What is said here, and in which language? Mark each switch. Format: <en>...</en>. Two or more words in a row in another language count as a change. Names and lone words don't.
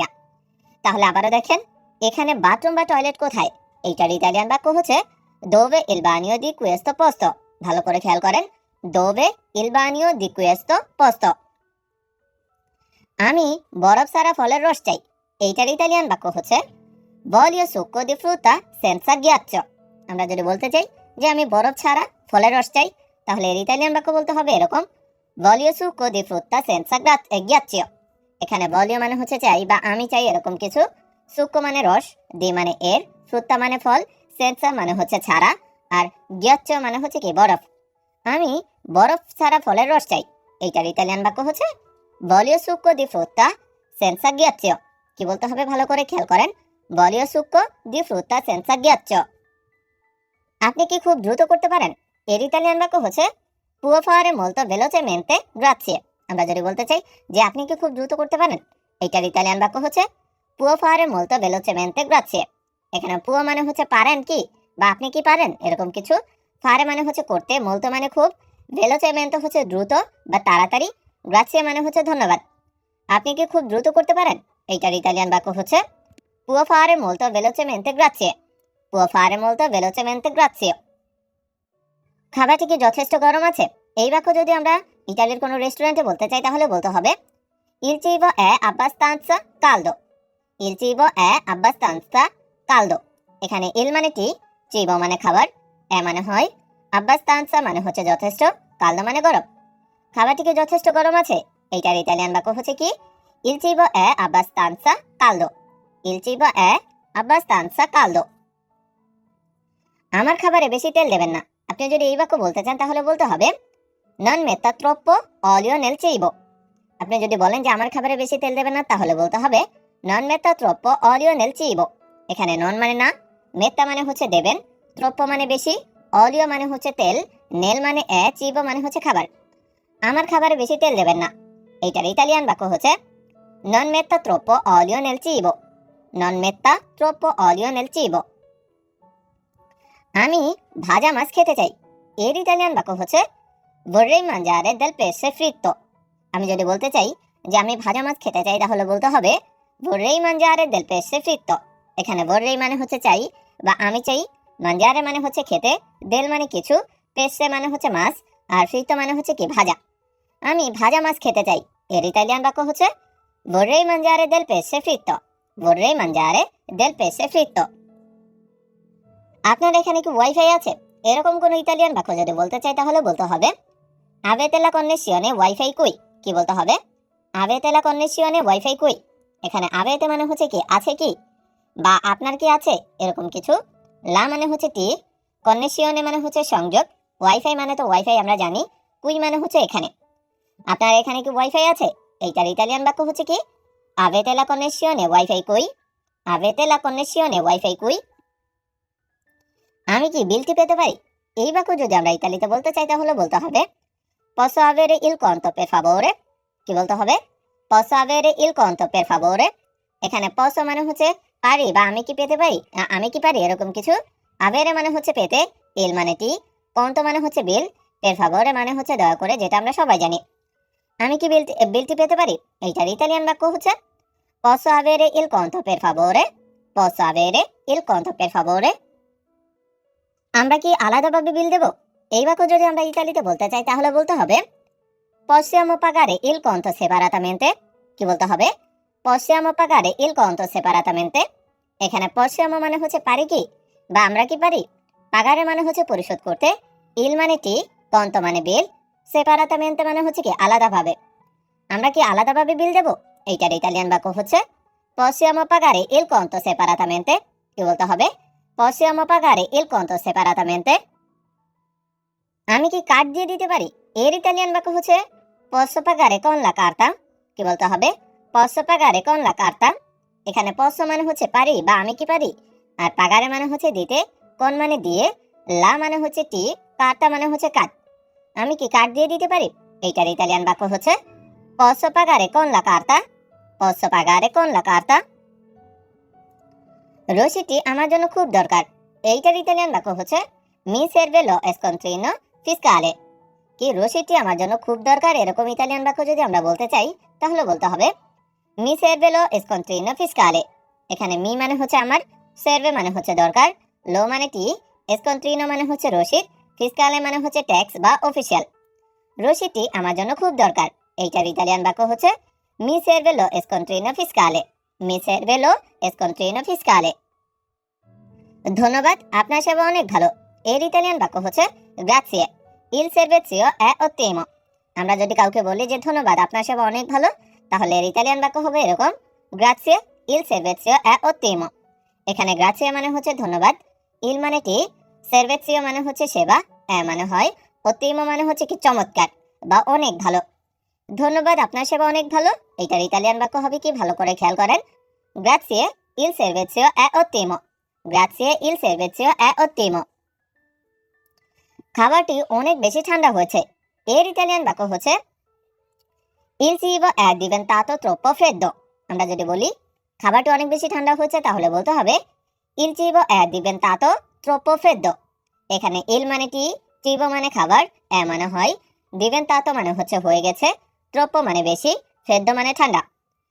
<bn>তাহলে আবারও দেখেন এখানে বাথরুম বা টয়লেট কোথায়, এইটার ইতালিয়ান বাক্য হচ্ছে</bn> <it>dove il bagno di questo posto।</it> <bn>ভালো করে খেয়াল করেন,</bn> <it>dove il bagno di questo posto।</it> <bn>আমি বরফ ছাড়া ফলের রস চাই। এইটার ইতালিয়ান বাক্য হচ্ছে</bn> <it>voglio succo di frutta senza ghiaccio।</it> <bn>আমরা যদি বলতে চাই যে আমি বরফ ছাড়া ফলের রস চাই, তাহলে এর ইতালিয়ান বাক্য বলতে হবে এরকম</bn> <it>voglio succo di frutta senza ghiaccio।</it> <bn>এখানে voglio মানে হচ্ছে চাই বা আমি চাই এরকম কিছু, succo মানে রস, দি মানে এর, frutta মানে ফল, senza মানে হচ্ছে ছাড়া, আর ghiaccio মানে হচ্ছে কি বরফ। আমি বরফ ছাড়া ফলের রস চাই। এইটার ইতালিয়ান বাক্য হচ্ছে</bn> <it>voglio succo di frutta senza ghiaccio।</it> <bn>কি বলতে হবে ভালো করে খেয়াল করেন,</bn> <it>voglio succo di frutta senza ghiaccio।</it> <bn>আপনি কি খুব দ্রুত করতে পারেন? এর ইতালিয়ান বাক্য হচ্ছে</bn> <it>può fare molto velocemente grazie।</it> <bn>আমরা যদি বলতে চাই যে আপনি কি খুব দ্রুত করতে পারেন, এইটার ইতালিয়ান বাক্য হচ্ছে</bn> <it>può fare molto velocemente grazie।</it> <bn>এখানে può মানে হচ্ছে পারেন কি বা আপনি কি পারেন এরকম কিছু, fare মানে হচ্ছে করতে, molto মানে খুব, velocemente হচ্ছে দ্রুত বা তাড়াতাড়ি, grazie মানে হচ্ছে ধন্যবাদ। আপনি কি খুব দ্রুত করতে পারেন? এইটার ইতালিয়ান বাক্য হচ্ছে</bn> <it>può fare molto velocemente grazie. può fare molto velocemente grazie.</it> <bn>খাবারটি কি যথেষ্ট গরম আছে? এই বাক্য যদি আমরা ইতালির কোনো রেস্টুরেন্টে বলতে চাই তাহলে বলতে হবে</bn> <it>Il cibo è abbastanza caldo। Il cibo è abbastanza caldo।</it> <bn>এখানে ইল মানে কি, চিবো মানে খাবার, এ মানে হয়, আব্বাস্তানসা মানে হচ্ছে যথেষ্ট, কালদো মানে গরম। খাবারটি কি যথেষ্ট গরম আছে? এইটার ইতালিয়ান বাক্য হচ্ছে কি</bn> <it>Il cibo è abbastanza caldo। Il cibo è abbastanza caldo।</it> <bn>আমার খাবারে বেশি তেল দেবেন না। আপনি যদি এই বাক্য বলতে চান তাহলে বলতে হবে</bn> <it>Non metta troppo olio nel cibo।</it> <bn>আপনি যদি বলেন যে আমার খাবারে বেশি তেল দেবেন না তাহলে বলতে হবে</bn> <it>Non metta troppo olio nel cibo।</it> <bn>এখানে নন মানে না, মেত্তা মানে হচ্ছে দেবেন, ট্রপ্পো মানে বেশি, অলিও মানে হচ্ছে তেল, নেল মানে চিবো মানে হচ্ছে খাবার। আমার খাবারে বেশি তেল দেবেন না। এইটার ইতালিয়ান বাক্য হচ্ছে</bn> <it>Non metta troppo olio nel cibo। Non metta troppo olio nel cibo।</it> <bn>আমি ভাজা মাছ খেতে চাই। এর ইতালিয়ান বাক্য হচ্ছে</bn> <it>Vorrei mangiare del pesce fritto।</it> <bn>আমি যদি বলতে চাই যে আমি ভাজা মাছ খেতে চাই তাহলে বলতে হবে</bn> <it>Vorrei mangiare del pesce fritto।</it> <bn>এখানে vorrei মানে হচ্ছে চাই বা আমি চাই, mangiare মানে হচ্ছে খেতে, del মানে কিছু, pesce মানে হচ্ছে মাছ, আর fritto মানে হচ্ছে কি ভাজা। আমি ভাজা মাছ খেতে চাই। এর ইতালিয়ান বাক্য হচ্ছে</bn> <it>Vorrei mangiare del pesce fritto। Vorrei mangiare del pesce fritto।</it> <bn>আপনার এখানে কি ওয়াইফাই আছে? এরকম কোন ইতালিয়ান বাক্য যদি বলতে চাই তাহলে বলতে হবে</bn> <it>Avete la connessione wifi qui।</it> <bn>কি বলতে হবে?</bn> <it>Avete la connessione wifi qui।</it> <bn>এখানে avete মানে হচ্ছে কি আছে কি বা আপনার কি আছে এরকম কিছু, লা মানে হচ্ছে টি, কন্নেসিওনে মানে হচ্ছে সংযোগ, ওয়াইফাই মানে তো ওয়াইফাই আমরা জানি, কুই মানে হচ্ছে এখানে। আপনার এখানে কি ওয়াইফাই আছে? এইটার ইতালিয়ান বাক্য হচ্ছে কি</bn> <it>Avete la connessione wifi qui। Avete la connessione wifi qui।</it> <bn>আমি কি বিলটি পেতে পারি? এই বাক্য যদি আমরা ইতালিতে বলতে চাই তাহলে বলতে হবে</bn> <it>Posso avere il conto per favore।</it> <bn>কি বলতে হবে?</bn> <it>Posso avere il conto per favore।</it> <bn>এখানে posso মানে হচ্ছে পারি বা আমি কি পেতে পারি, আমি কি পারি এরকম কিছু, avere মানে হচ্ছে পেতে, il মানে টি, conto মানে হচ্ছে বিল,</bn> <it>per favore</it> <bn>মানে হচ্ছে দয়া করে, যেটা আমরা সবাই জানি। আমি কি বিলটি পেতে পারি? এইটার ইতালিয়ান বাক্য হচ্ছে</bn> <it>Posso avere il conto per favore। Posso avere il conto per favore।</it> <bn>আমরা কি আলাদাভাবে বিল দেব? এই বাক্য যদি আমরা ইতালিতে বলতে চাই তাহলে বলতে হবে</bn> <it>Possiamo pagare il conto separatamente।</it> <bn>কি বলতে হবে?</bn> <it>Possiamo pagare il conto separatamente।</it> <bn>এখানে possiamo মানে হচ্ছে পারি কি বা আমরা কি পারি, পাগারে মানে হচ্ছে পরিশোধ করতে, il মানে টি, conto মানে বিল, separatamente মানে হচ্ছে কি আলাদাভাবে। আমরা কি আলাদাভাবে বিল দেব? এইটার ইতালিয়ান বাক্য হচ্ছে</bn> <it>Possiamo pagare il conto separatamente।</it> <bn>কি বলতে হবে?</bn> <it>Possiamo pagare il conto separatamente।</it> <bn>আমি কি কার্ড দিয়ে দিতে পারি? এর ইতালিয়ান বাক্য হচ্ছে</bn> <it>Posso pagare con la carta।</it> <bn>কি বলতে হবে?</bn> <it>Posso pagare con la carta।</it> <bn>এখানে posso মানে হচ্ছে পারি বা আমি কি পারি, আর pagare মানে হচ্ছে দিতে, con মানে দিয়ে, la মানে হচ্ছে টি, carta মানে হচ্ছে কার্ড। আমি কি কার্ড দিয়ে দিতে পারি? এইটার ইতালিয়ান বাক্য হচ্ছে</bn> <it>Posso pagare con la carta। Posso pagare con la carta।</it> <bn>রসিদটি আমার জন্য খুব দরকার। এইটার ইতালিয়ান বাক্য হচ্ছে</bn> <it>Mi serve lo scontrino fiscale।</it> <bn>কি রসিদটি আমার জন্য খুব দরকার এরকম ইতালিয়ান বাক্য যদি আমরা বলতে চাই তাহলে বলতে হবে</bn> <it>Mi serve lo scontrino fiscale।</it> <bn>এখানে মি মানে হচ্ছে আমার, serve মানে হচ্ছে দরকার, লো মানে টি, scontrino মানে হচ্ছে রসিদ, fiscale মানে হচ্ছে ট্যাক্স বা অফিসিয়াল। রসিদটি আমার জন্য খুব দরকার। এইটার ইতালিয়ান বাক্য হচ্ছে</bn> <it>Mi serve lo scontrino fiscale। Mi serve lo scontrino fiscale।</it> <bn>ধন্যবাদ, আপনার সেবা অনেক ভালো। এর ইতালিয়ান বাক্য হচ্ছে</bn> <it>Grazie, il servizio è ottimo।</it> <bn>আমরা যদি কাউকে বলি যে ধন্যবাদ, আপনার সেবা অনেক ভালো, তাহলে এর ইতালিয়ান বাক্য হবে এরকম</bn> <it>Grazie, il servizio è ottimo।</it> <bn>এখানে Grazie মানে হচ্ছে ধন্যবাদ, il মানে কি, servizio মানে হচ্ছে সেবা, মানে হয়, ottimo মানে হচ্ছে কি চমৎকার বা অনেক ভালো। ধন্যবাদ, আপনার সেবা অনেক ভালো, এটার ইতালিয়ান বাক্য হবে কি ভালো করে খেয়াল করেন</bn> <it>Grazie, il servizio è ottimo। Grazie, il servizio è ottimo।</it> <bn>খাবারটি অনেক বেশি ঠান্ডা হয়েছে। এর ইতালিয়ান বাক্য হচ্ছে</bn> <it>Il cibo è diventato troppo freddo।</it> <bn>আমরা যদি বলি খাবারটি অনেক বেশি ঠান্ডা হয়েছে তাহলে বলতে হবে</bn> <it>Il cibo è diventato troppo freddo।</it> <bn>এখানে il মানে টি, cibo মানে খাবার, মানে হয়, diventato মানে হচ্ছে হয়ে গেছে, troppo মানে বেশি, freddo মানে ঠান্ডা।</bn>